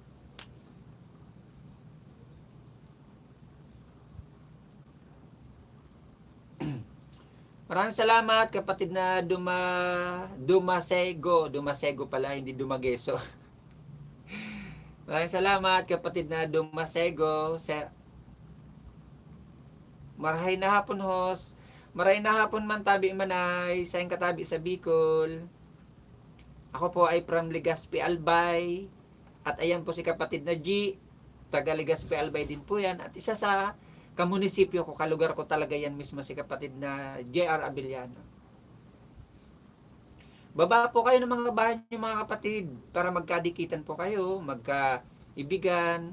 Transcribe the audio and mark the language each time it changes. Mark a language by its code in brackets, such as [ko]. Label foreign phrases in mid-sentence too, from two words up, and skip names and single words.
[tl] Maraming salamat kapatid na Dumasego pala, hindi Dumageso. Maraming salamat kapatid na Dumasego. [bik] Marahay na hapon host. Marahay na hapon man tabi manay, sa katabi sa Bicol. [tl] Ako po ay from Legazpi Albay. At ayan po si kapatid na G. Taga Legazpi Albay din po yan. At isa sa kamunisipyo ko, kalugar ko talaga yan mismo si kapatid na JR Abiliano. Baba po kayo ng mga bahay niyo mga kapatid para magkadikitan po kayo, magkaibigan.